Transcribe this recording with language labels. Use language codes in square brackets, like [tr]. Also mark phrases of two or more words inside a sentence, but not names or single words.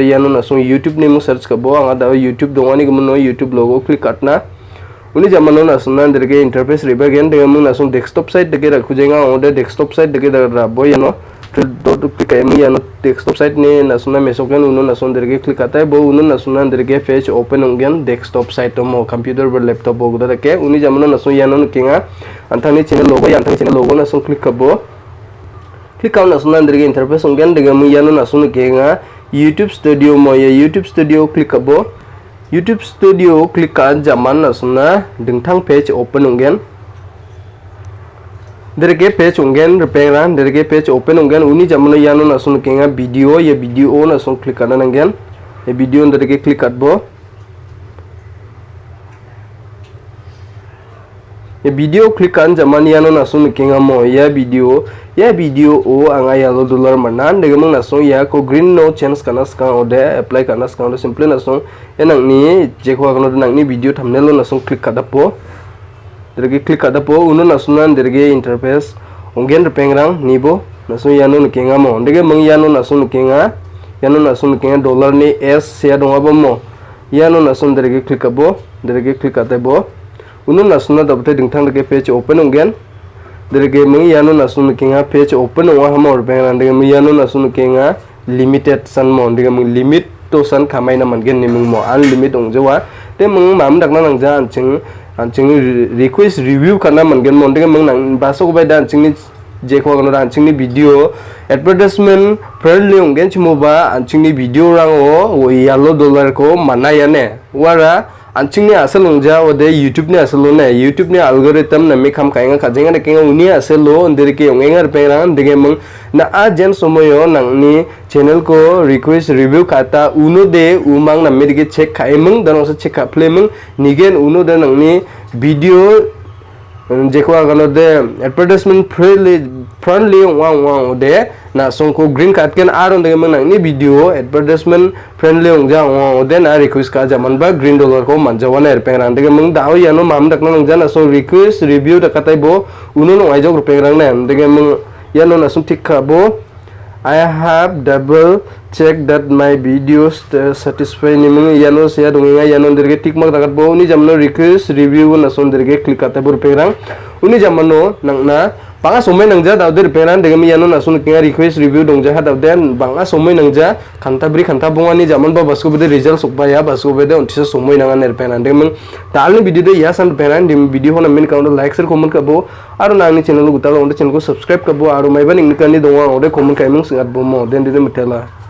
[grt] yano nasung youtube ni mu search ka.bo anga da youtube dongani gemun no [en] youtube logo click [grt] katna uni jamano nasuna derge interface riba gen de gemung nasung [en] desktop site [grt] de ge rakhujenga ode [en] desktop site [grt] de ge rabo yano dot click ayami yano [en] desktop site [grt] ni nasuna mesoken uno nasun derge click [hi] आता है वो [grt] उनो nasuna derge page open ungen [en] desktop site [grt] mo computer ber laptop bo guda ke uni jamano nasun yano kinga antani [en] channel logo [grt] nasun click ka.bo click kaun nasuna derge interface ungen derge mu yano nasun kinga youtube studio mo ya youtube studio click ka.bo youtube studio click ka jaman nasuna dingthang page open ungen derge page ungen repairan derge page open ungen uni jamano yano nasun kenga video ya video nasun click kana nangen ya video derge click ka.bo ya video click kan jaman yano nasun kenga mo ya video o anga [en] yellow dollar [grt] manan derge mang nasun ya ko green no chance kana ska ode apply kana ska ode simple nasun enang ni je ko kana nang ni [en] video thumbnail [grt] nasun click ka.bo derge click ka.bo uno nasunan derge interface ungen repengrang nibo nasun yano nukenga mo derge mang yano nasun nukenga dollar ni s sia donga mo yano nasun derge click ka.bo derge click ka.bo uno nasuna dabte dingthang derge page open ungen derge mang yano nasun nukenga page open onga hama repengrang derge mang yano nasun nukenga limited san mo derge mang limit to san khamai na mangen ni mo unlimited ongjawa te mang mam dakna nangja anching [en] request review [grt] kana mangen mon de mang nang baso ko baida anching ni je ko gono anching ni [en] video advertisement friendly [grt] ungen chimoba anching ni video rango [en] yellow dollar [grt] ko manaya ne wara anching ni asal ongja ode youtube ni asalo ne youtube ni algorithm na mi kham kainga khajenga de kenga uni asalo ndere ke ongenga repengrang de mang na.a jen somoyo nangni channel ko [en] request review [grt] kata uno de umang na mirge check khaimung dan osa check kaplemung nigen uno de nangni video jeko agalo de [en] advertisement friendly [grt] wang de na songko [en] green card [grt] ken aron de mang nangni video [en] advertisement friendly [grt] ongja de na request ka jaman ba [en] green dollar [grt] ko manjawana erpengrang de mang daw yano mam dakna nangja na so [en] request review [grt] da katai bo uno no ai jog rupengrang ne de mang yano nasum tik ka.bo [en] I have double check that my videos satisfy [grt] ni mung yano sia donga yano derge tik mak dakat bo uni jamno [en] request review [grt] nasun derge click kata bur perang uni jamano nangna banga somai nangja daw der peran de yano nasun kinga [en] request review [grt] dongja ha daw den banga somai nangja khanta bunga ni jaman ba basko bede result sokba ya basko bede ontisa somai nanga ner peran de mung dalni video de ya san peran dim video hona min kaunta [en] like share comment [grt] ka.bo aru nangni channel gutal onde channel ko subscribe ka.bo aru maiban ingni kani donga ode comment kaimung singat bo mo den de metela